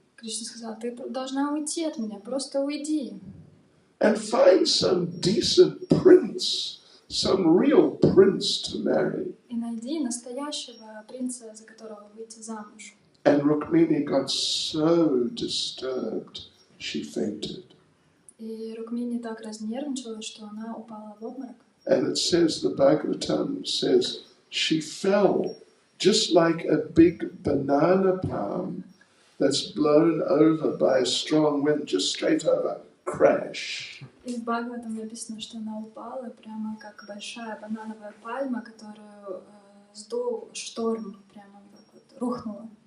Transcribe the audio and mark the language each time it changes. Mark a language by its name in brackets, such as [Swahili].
[Russian] Кришна сказал, ты должна уйти от меня, просто уйди. [English] And find some decent prince, some real prince to marry. [Russian] И найди настоящего принца, за которого выйти замуж. [English] And Rukmini got so disturbed, she fainted. [Russian] И Рукмини так разнервничалась, что она упала в обморок. [English] And it says, the Bhagavatam says, she fell just like a big banana palm that's blown over by a strong wind, just straight over, crash. [Russian] И в Бхагаватам написано, что она упала прямо как большая банановая пальма, которую сдул шторм, прямо так вот рухнула.